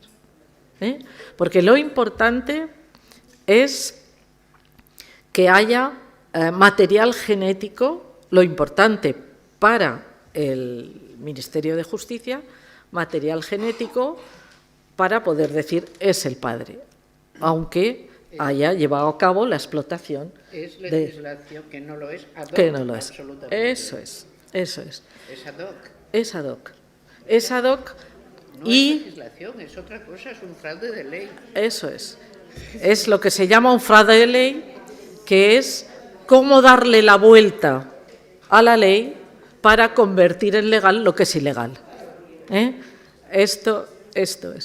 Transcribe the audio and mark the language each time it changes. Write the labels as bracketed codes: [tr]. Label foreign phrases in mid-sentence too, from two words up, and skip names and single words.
[es] Porque lo importante es que haya material genético, lo importante para el Ministerio de Justicia, material genético para poder decir es el padre, aunque haya llevado a cabo la explotación. Es legislación que no lo es [la] ad hoc. [es] Que no lo es. Absolutamente. Eso es. [la] Es ad hoc. Es ad hoc. Es ad hoc. [es] No es legislación, es otra cosa, es un fraude de ley. Eso es. Es lo que se llama un fraude de ley, que es cómo darle la vuelta a la ley para convertir en legal lo que es ilegal. Esto es.